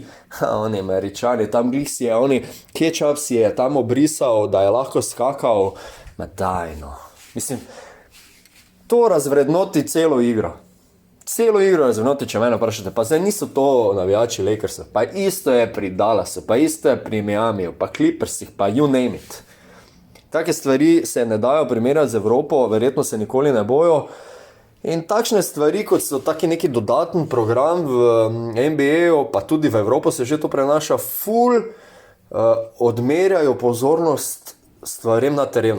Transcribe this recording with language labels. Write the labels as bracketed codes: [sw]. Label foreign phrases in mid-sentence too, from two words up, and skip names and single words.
[sl] Oni Američani, tam glih si je, ketchup si je tam obrisal, da je lahko skakal. Ma dajno. Mislim, to razvrednoti celo igro. Celo igro razvrednoti, če mene vprašate. Pa zdaj niso to navijači Lakersov. Pa isto je pri Dallasu, pa isto je pri Miamiju, pa Clippersih, pa [en] you name it. [sl] Take stvari se ne dajo primerjati z Evropo, verjetno se nikoli ne bojo. In takšne stvari, kot so taki neki dodaten program v NBA-u, pa tudi v Evropo se že to prenaša, odmerjajo pozornost stvarem na terenu.